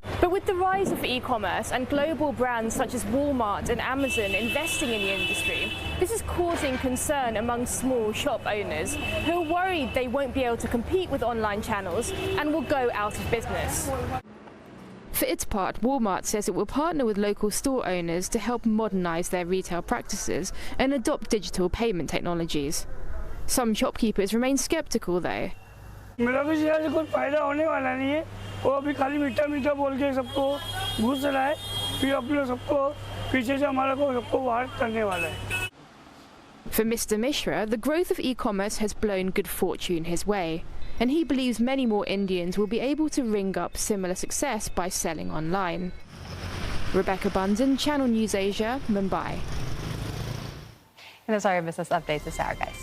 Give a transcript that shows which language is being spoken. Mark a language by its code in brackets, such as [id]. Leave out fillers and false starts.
[en] But with the rise of e-commerce and global brands such as Walmart and Amazon investing in the industry, this is causing concern among small shop owners who are worried they won't be able to compete with online channels and will go out of business. For its part, Walmart says it will partner with local store owners to help modernize their retail practices and adopt digital payment technologies. Some shopkeepers remain skeptical, though. [hi] मेरा भी share से कुछ फायदा होने वाला नहीं है वो अभी खाली मीठा मीठा बोल के सबको घुस रहा है फिर अपने सबको पीछे से हमारा को सबको बाहर करने वाला है. [en] For Mr. Mishra, the growth of e-commerce has blown good fortune his way, and he believes many more Indians will be able to ring up similar success by selling online. Rebecca Bunsen, Channel News Asia, Mumbai. And those are your business updates this hour, guys.